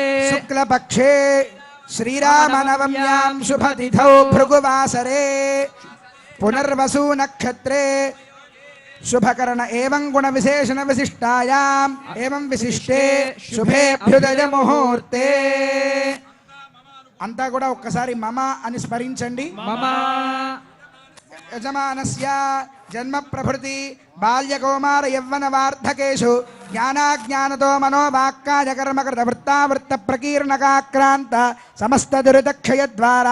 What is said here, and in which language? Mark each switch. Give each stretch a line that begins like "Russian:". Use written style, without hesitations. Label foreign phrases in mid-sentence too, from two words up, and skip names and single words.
Sanskrit: शुक्लपक्षे श्रीरामनवम्यां शुभतिथौ भृगुवासरे पुनर्वसु नक्षत्रे शुभकर्ण एवं गुण विशेषण विशिष्टायाम् एवं विशिष्टे शुभेभ्युदय मुहूर्ते अंता
Telugu: కూడా ఒక్కసారి మమ అని స్మరించండి
Sanskrit: మమ యజమానస్య జన్మ ప్రభృతి బాల్యకౌమార యవ్వన వార్ధకేషు జ్ఞానాజ్ఞానతో మనోవాక్కాయ కర్మకృత వృత్తావృత్త ప్రకీర్ణకాక్రాంత సమస్త దురితక్షయ ద్వారా